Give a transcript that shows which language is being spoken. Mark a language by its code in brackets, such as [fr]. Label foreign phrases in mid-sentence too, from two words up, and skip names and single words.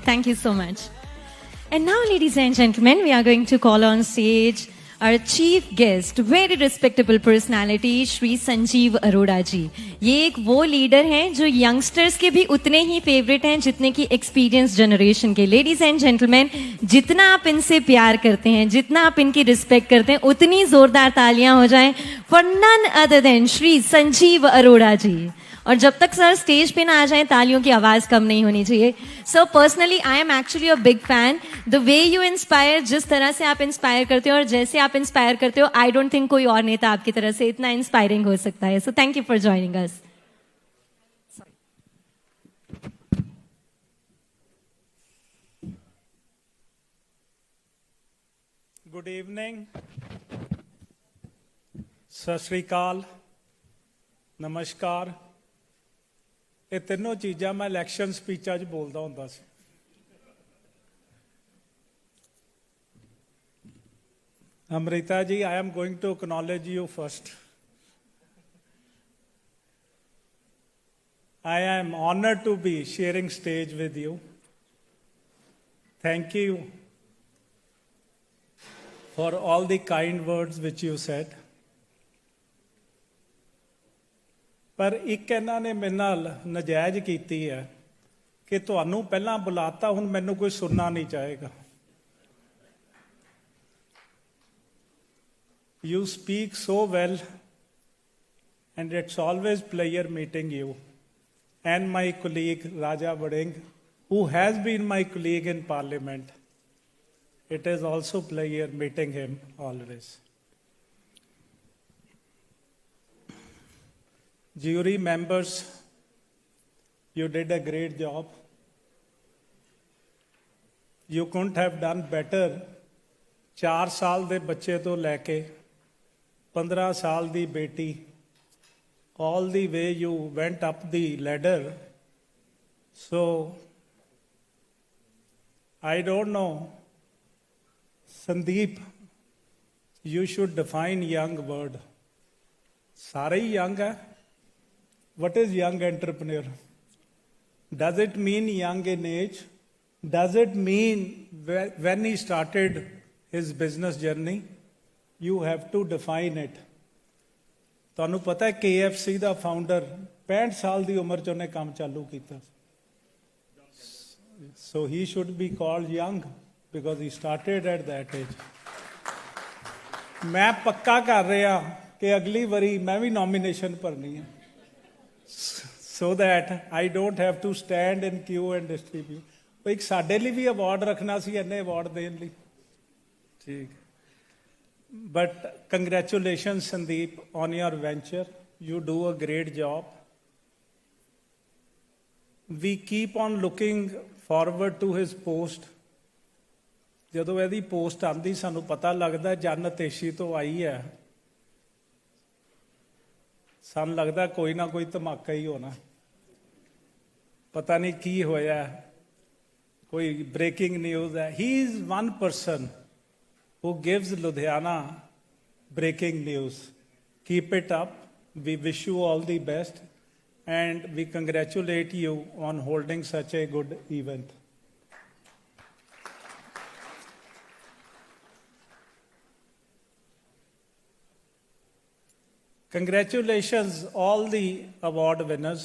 [en] Thank you so much. And now, ladies and gentlemen, we are going to call on stage our chief guest, very respectable personality, Shri Sanjeev Arora ji. [hi] ये एक वो लीडर हैं जो यंगस्टर्स के भी उतने ही फेवरेट हैं जितने की [en] experience generation [hi] के. [en] ladies and gentleman, [hi] जितना आप इनसे प्यार करते हैं, जितना आप इनकी रिस्पेक्ट करते हैं, उतनी जोरदार तालियां हो जाएं [en] for none other than [hi] श्री संजीव अरोड़ा जी. और जब तक [en] sir stage [hi] पे ना आ जाएं, तालियों की आवाज कम नहीं होनी चाहिए. [en] So personally I am actually a big fan. The way you inspire, [hi] जिस तरह से आप इंस्पायर करते हो और जैसे आप इंस्पायर करते हो, [en] I don't think [hi] कोई और नेता आपकी तरह से इतना इंस्पायरिंग हो सकता है. [en] So thank you for joining us. Good evening, [hi] सत श्री अकाल, नमस्कार. [pa] ਇਹ ਤਿੰਨੋਂ ਚੀਜ਼ਾਂ ਮੈਂ [en] election speeches [pa] 'ਚ ਬੋਲਦਾ ਹੁੰਦਾ ਸੀ. [en] Amrita ji, I am going to acknowledge you first. I am honored to be sharing stage with you. Thank you for all the kind words which you said. [pa] ਪਰ ਇੱਕ ਇਹਨਾਂ ਨੇ ਮੇਰੇ ਨਾਲ ਨਜਾਇਜ਼ ਕੀਤੀ ਹੈ ਕਿ ਤੁਹਾਨੂੰ ਪਹਿਲਾਂ ਬੁਲਾਤਾ, ਹੁਣ ਮੈਨੂੰ ਕੋਈ ਸੁਣਨਾ ਨਹੀਂ ਚਾਹੇਗਾ. [en] You speak so well and it's always pleasure meeting you and my colleague Raja Vading, who has been my colleague in Parliament. It is also pleasure meeting him always. Jury members, you did a great job. You couldn't have done better. [pa] 4 ਸਾਲ ਦੇ ਬੱਚੇ ਤੋਂ ਲੈ ਕੇ 15 ਸਾਲ ਦੀ ਬੇਟੀ, [en] all the way you went up the ladder. So, I don't know, Sandeep, you should define young word. [hi] सारे ही यंग है. [en] What is young entrepreneur? Does it mean young in age? Does it mean when he started his business journey? You have to define it. [pa] ਤੁਹਾਨੂੰ ਪਤਾ ਹੈ KFC ਦਾ ਫਾਊਂਡਰ 65 ਸਾਲ ਦੀ ਉਮਰ 'ਚ ਉਹਨੇ ਕੰਮ ਚਾਲੂ ਕੀਤਾ. [en] So he should be called young because he started at that age. [pa] ਮੈਂ ਪੱਕਾ ਕਰ ਰਿਹਾ ਕਿ ਅਗਲੀ ਵਾਰੀ ਮੈਂ ਵੀ ਨੋਮੀਨੇਸ਼ਨ ਭਰਨੀ ਹੈ. [en] So that I don't have to stand in queue and distribute. [pa] ਇੱਕ ਸਾਡੇ ਲਈ ਵੀ ਅਵਾਰਡ ਰੱਖਣਾ ਸੀ ਇੰਨੇ ਅਵਾਰਡ ਦੇਣ ਲਈ. ਠੀਕ. [en] But congratulations, Sandeep, on your venture. You do a great job. We keep on looking forward to his post. [pa] ਜਦੋਂ ਇਹਦੀ ਪੋਸਟ ਆਉਂਦੀ ਸਾਨੂੰ ਪਤਾ ਲੱਗਦਾ ਜਨ ਤੇਸ਼ੀ ਤੋਂ ਆਈ ਹੈ. ਸਾਨੂੰ ਲੱਗਦਾ ਕੋਈ ਨਾ ਕੋਈ ਧਮਾਕਾ ਹੀ ਹੋਣਾ. ਪਤਾ ਨਹੀਂ ਕੀ ਹੋਇਆ. ਕੋਈ [en] breaking news [pa] ਹੈ. [en] He is one person who gives Ludhiana breaking news. Keep it up. We wish you all the best and we congratulate you on holding such a good event. Congratulations all the award winners.